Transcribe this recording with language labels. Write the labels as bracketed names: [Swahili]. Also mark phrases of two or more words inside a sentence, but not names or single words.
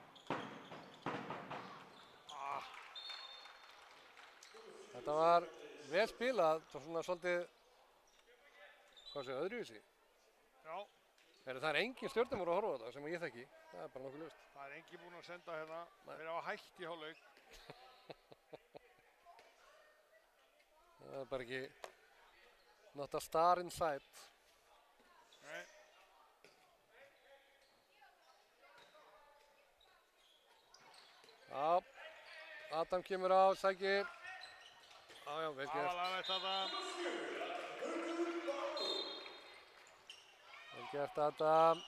[Icelandic] Þetta var vel spilað, það var svona svolítið, hvað sé, öðruvísi. Já. Það er engin stjórnumur að horfa á þetta sem ég þekki, það er bara nokkuð ljóst. Það er engin búinn að senda hérna, þeir hafa hætt í hálfleik. Það er bara ekki, [English] not a star in sight. [Icelandic] Nei. Já, Adam kemur á, sækir. Já, vel Það var gert. laglegt þetta. Vel gert Adam.